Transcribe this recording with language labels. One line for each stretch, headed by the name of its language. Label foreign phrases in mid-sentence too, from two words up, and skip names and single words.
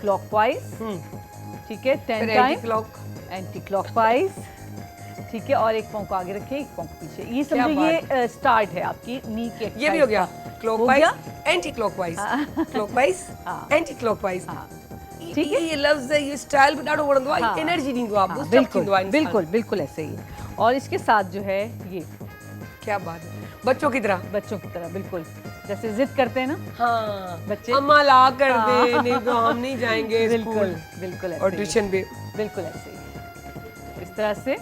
Urdu: کلاک وائز، ٹھیک ہے، 10 ٹائم
English: anti clockwise,
Urdu: ٹھیک ہے، اور ایک پاؤں کو آگے رکھیے، ایک پاؤں کو پیچھے. یہ سمجھو یہ اسٹارٹ ہے آپ کی نی کے یہ بھی ہو گیا، کلاک وائز हो
English: Anti clockwise, clockwise anti clockwise.
Urdu: ٹھیک ہے, یہ لفظ ہے، یہ اسٹائل بھی ڈالو
Sindhi: वणंदो आहे, एनर्जी दींदो आप,
English: boost up
Sindhi: थींदो आहे इंसान।
Urdu: بالکل بالکل ایسے ہی۔ اور اس کے ساتھ جو ہے یہ, کیا بات ہے، بچوں کی طرح, بچوں کی طرح بالکل جیسے ضد کرتے ہیں نا हाँ बच्चे, اماں لا کر دے، نہیں تو ہم نہیں جائیں گے बिल्कुल स्कूल بالکل ایسے और ही। ٹیوشن بھی. بالکل ایسے ہی، اس طرح سے.